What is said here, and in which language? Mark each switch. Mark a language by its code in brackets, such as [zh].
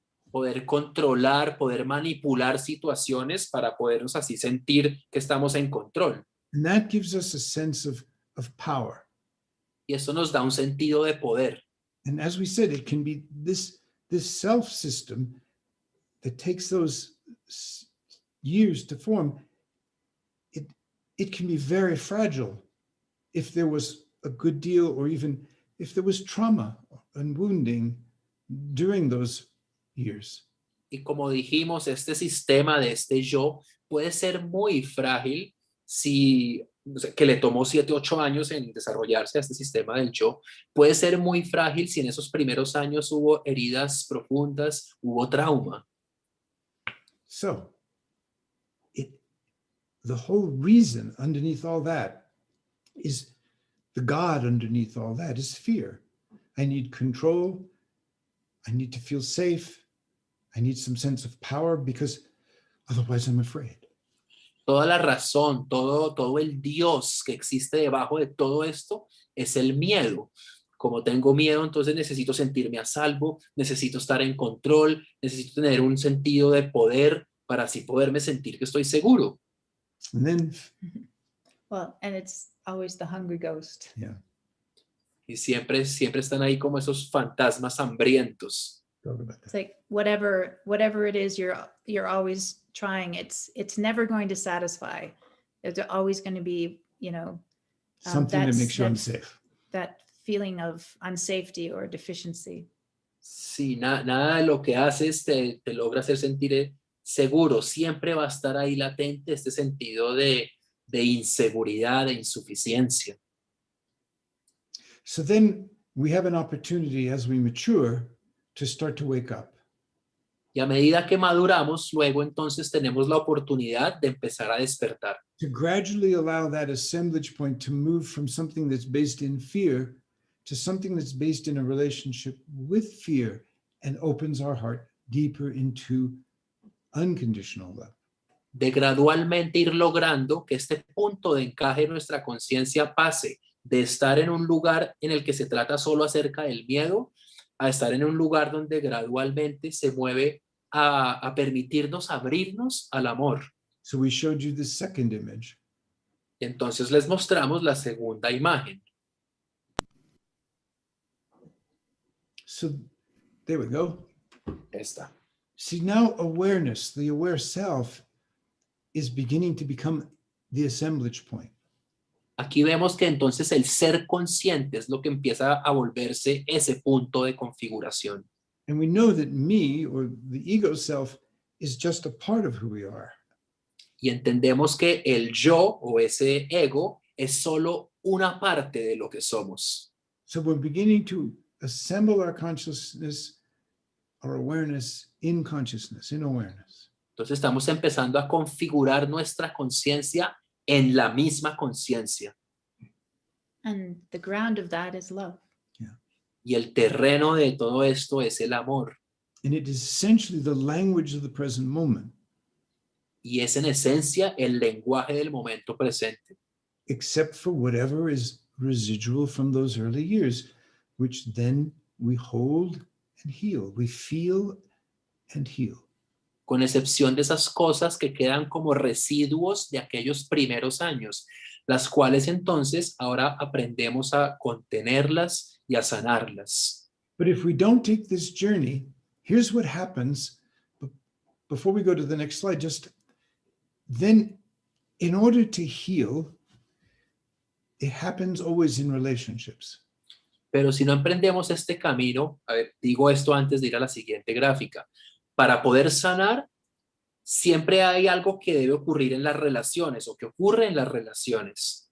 [es] Poder controlar, poder manipular situaciones para podernos así sentir que estamos en control. [en] And that gives us a sense of power. [es] Y eso nos da un sentido de poder. [en] And as we said, it can be this self system that takes those years to form. It can be very fragile if there was a good deal, or even if there was trauma and wounding during those years. [es] Y como dijimos, este sistema de este yo puede ser muy frágil si o sea, que le tomó 7, 8 años en desarrollarse a este sistema del yo, puede ser muy frágil si en esos primeros años hubo heridas profundas, hubo trauma. [en] So, the whole reason underneath all that is the God underneath all that is fear. I need control. I need to feel safe. I need some sense of power because otherwise I'm afraid. [es] Toda la razón, todo el Dios que existe debajo de todo esto es el miedo. Como tengo miedo, entonces necesito sentirme a salvo, necesito estar en control, necesito tener un sentido de poder para así poderme sentir que estoy seguro. [en] And then, Well, and it's always the hungry ghost. yeah, [es] Y siempre están ahí como esos fantasmas hambrientos. [en] talk about It's that. like whatever it is you're always trying, it's never going to satisfy. There's always going to be, Something that makes you that's- unsafe. that feeling of unsafety or deficiency. [es] Sí, nada de lo que haces te logra hacer sentir seguro. Siempre va a estar ahí latente este sentido de inseguridad, de insuficiencia. [en] So then we have an opportunity as we mature to start to wake up. [es] Y a medida que maduramos, luego entonces tenemos la oportunidad de empezar a despertar. [en] To gradually allow that assemblage point to move from something that's based in fear to something that's based in a relationship with fear and opens our heart deeper into unconditional love. [es] De gradualmente ir logrando que este punto de encaje en nuestra conciencia pase de estar en un lugar en el que se trata solo acerca del miedo a estar en un lugar donde gradualmente se mueve a permitirnos abrirnos al amor. [en] So we showed you the second image. [es] Y entonces les mostramos la segunda imagen. [en] So there we go. [es] Esta. [en] See, now awareness, the aware self, is beginning to become the assemblage point. [es] Aquí vemos que entonces el ser consciente es lo que empieza a volverse ese punto de configuración. [en] And we know that me, or the ego self, is just a part of who we are. [es] Y entendemos que el yo o ese ego es solo una parte de lo que somos. [en] So we're beginning to assemble our consciousness, our awareness in consciousness, in awareness. [es] Entonces estamos empezando a configurar nuestra conciencia en la misma conciencia. [en] And the ground of that is love. [es] Y el terreno de todo esto es el amor. [en] And it is essentially the language of the present moment, [es] Y es en esencia el lenguaje del momento presente. [en] except for whatever is residual from those early years, which then we hold and heal. We feel and heal. [es] Con excepción de esas cosas que quedan como residuos de aquellos primeros años, las cuales entonces ahora aprendemos a contenerlas y a sanarlas. [en] But if we don't take this journey, here's what happens. Before we go to the next slide, just then, in order to heal, it happens always in relationships. [es] Pero si no emprendemos este camino, a ver, digo esto antes de ir a la siguiente gráfica, para poder sanar, siempre hay algo que debe ocurrir en las relaciones o que ocurre en las relaciones.